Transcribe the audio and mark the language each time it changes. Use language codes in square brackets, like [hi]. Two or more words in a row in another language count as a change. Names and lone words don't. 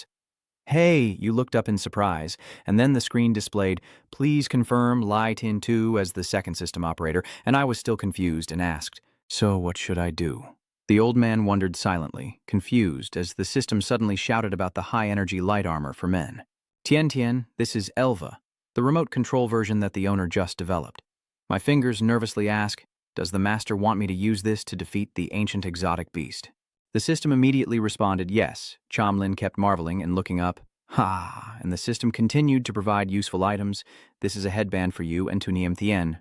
[en] "Hey," you looked up in surprise, and then the screen displayed, "Please confirm Litin 2 as the second system operator," and I was still confused and asked, "So what should I do?" The old man wondered silently, confused, as the system suddenly shouted about the high-energy light armor for men. "Tien Tien, this is Elva, the remote control version that the owner just developed." My fingers nervously ask, "Does the master want me to use this to defeat the ancient exotic beast?" The system immediately responded yes. Chomlin kept marveling and looking up. "Ha!" And the system continued to provide useful items. "This is a headband for you and Tunium Thien.